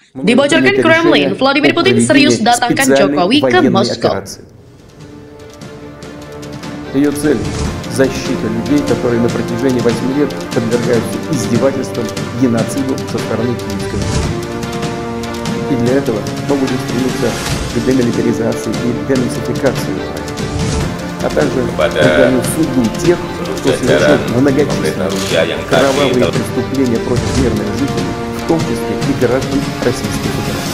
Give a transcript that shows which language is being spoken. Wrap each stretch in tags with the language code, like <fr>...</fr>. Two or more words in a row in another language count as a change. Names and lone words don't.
<id>Dibocorkan Kremlin, Vladimir Putin serius datangkan Jokowi ke Moskow.</id> <ru>Ее цель – защита людей, которые на протяжении 8 лет подвергаются издевательствам, геноциду со стороны киевской власти. И для этого мы будем стремиться к демилитаризации и денацификации Украины, а также выполнению судьбу тех, кто совершил многочисленные кровавые преступления против мирных жителей, в том числе и граждан Российской Федерации.</ru>